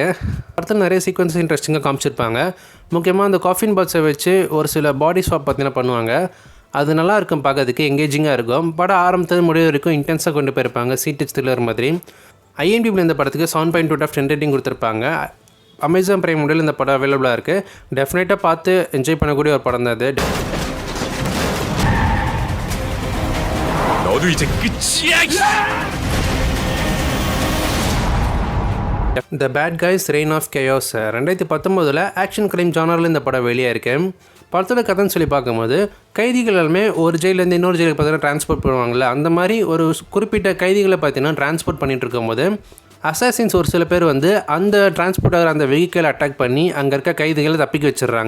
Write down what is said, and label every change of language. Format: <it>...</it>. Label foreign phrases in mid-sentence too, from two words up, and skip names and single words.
<ta>படத்தில் நிறைய சீக்வன்ஸ் இன்ட்ரெஸ்டிங்காக காமிச்சிருப்பாங்க. முக்கியமாக அந்த</ta> <en>coffin box</en> <ta>வச்சு ஒரு சில</ta> <en>body swap</en> <ta>பார்த்தீங்கன்னா பண்ணுவாங்க. அது நல்லா இருக்கும், பார்க்கறதுக்கு எங்கேஜிங்காக இருக்கும். படம் ஆரம்பத்தில் முடிவு வரைக்கும் இன்டென்ஸாக கொண்டு போயிருப்பாங்க,</ta> <en>seat thriller</en> <ta>மாதிரி. IMDb இந்த படத்துக்கு 7.2 ரேட்டிங் கொடுத்துருப்பாங்க. அமேசான் பிரைம் மொபைல் இந்த படம் அவைலபிளாக இருக்குது. டெஃபினட்டாக பார்த்து என்ஜாய் பண்ணக்கூடிய ஒரு படம் தான் அது.</ta> <ko>너도 이제 끝이야.</ko> <ta>த பேட் கைஸ் ரெயின் ஆஃப் கேயோஸ் 2019</ta> <en>action crime genre</en> <ta>இந்த படம் வெளியே இருக்கு. படத்தோட கதைன்னு சொல்லி பார்க்கும்போது கைதிகள் எல்லாமே ஒரு ஜெயிலேருந்து இன்னொரு ஜெயிலுக்கு பார்த்தீங்கன்னா ட்ரான்ஸ்போர்ட் பண்ணுவாங்கள்ல, அந்த மாதிரி ஒரு குறிப்பிட்ட கைதிகளை பார்த்தீங்கன்னா ட்ரான்ஸ்போர்ட் பண்ணிகிட்டு இருக்கும்போது அசாசின்ஸ் ஒரு சில பேர் வந்து அந்த டிரான்ஸ்போர்ட் ஆகிற அந்த</ta> <en>vehicle attack</en> <ta>பண்ணி அங்கே இருக்க கைதிகளை தப்பிக்க வச்சிடுறாங்க.</ta>